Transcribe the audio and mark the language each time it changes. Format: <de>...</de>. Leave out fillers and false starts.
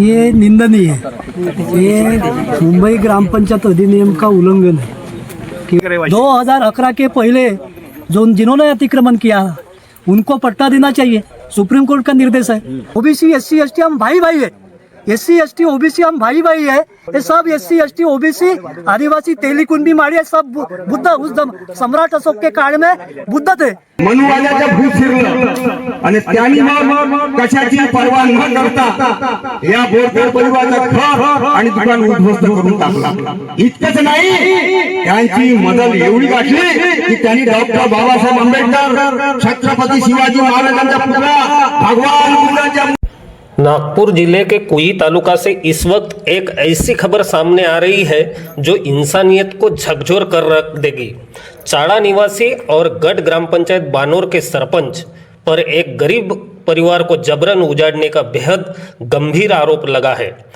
<hi>ये निंदनीय है, ये मुंबई ग्राम पंचायत अधिनियम का उल्लंघन है कि 2011 के पहले जिन्होंने अतिक्रमण किया उनको पट्टा देना चाहिए। सुप्रीम कोर्ट का निर्देश है। ओबीसी एससी एसटी हम भाई भाई है, एससी एसटी ओबीसी हम भाई भाई है। ये सब एससी एसटी ओबीसी आदिवासी तेलीकुंडी माड़ी सब बुद्ध उस सम्राट अशोक के काळ में बुद्ध थे।</hi> <mr>मनुवाल्याच्या भूत शिरलं आणि त्यांनी मग कशाची पर्वा न करता या बोरकर परिवाराचा घर आणि दुकान उद्ध्वस्त करून टाकला। इतकंच नाही, त्यांची मदत एवढी गाठली की त्यांनी डॉक्टर बाबासाहेब आंबेडकर, छत्रपती शिवाजी महाराजांचा पुतळा भगवान बुद्धाच्या।</mr> <hi>नागपुर जिले के कुई तालुका से इस वक्त एक ऐसी खबर सामने आ रही है जो इंसानियत को झकझोर कर रख देगी। चाड़ा निवासी और गढ़ ग्राम पंचायत बानोर के सरपंच पर एक गरीब परिवार को जबरन उजाड़ने का बेहद गंभीर आरोप लगा है।</hi>